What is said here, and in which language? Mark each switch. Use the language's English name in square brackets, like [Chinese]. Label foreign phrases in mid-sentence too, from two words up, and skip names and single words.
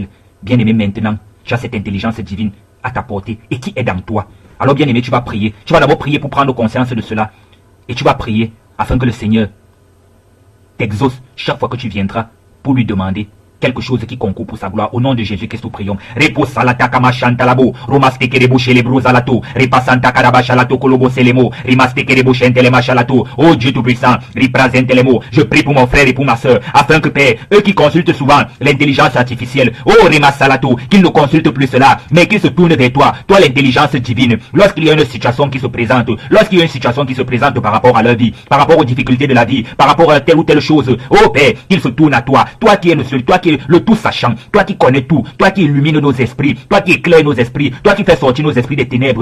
[French] Bien aimé, maintenant, tu as cette intelligence divine à ta portée et qui est dans toi. Alors bien aimé, tu vas prier. Tu vas d'abord prier pour prendre conscience de cela. Et tu vas prier afin que le Seigneur t'exauce chaque fois que tu viendras pour lui demander quelque chose qui concourt pour sa gloire. Au nom de Jésus-Christ, nous prions. Repose salata kama chantalabo, romaste kerebo chelebro zalato, repasanta karaba chalato kolobo selemo, rimaste kerebo chentelema chalato. Oh Dieu Tout-Puissant, riprazentelemo. Je prie pour mon frère et pour ma soeur, afin que Père, eux qui consultent souvent l'intelligence artificielle, oh Rima Salato, qu'ils ne consultent plus cela, mais qu'ils se tournent vers toi, toi l'intelligence divine. Lorsqu'il y a une situation qui se présente, lorsqu'il y a une situation qui se présente par rapport à leur vie, par rapport aux difficultés de la vie, par rapport à telle ou telle chose, oh Père, qu'ils se tournent à toi, toi qui es le seul, toi qui es le tout sachant, toi qui connais tout, toi qui illumines nos esprits, toi qui éclaires nos esprits, toi qui fais sortir nos esprits des ténèbres.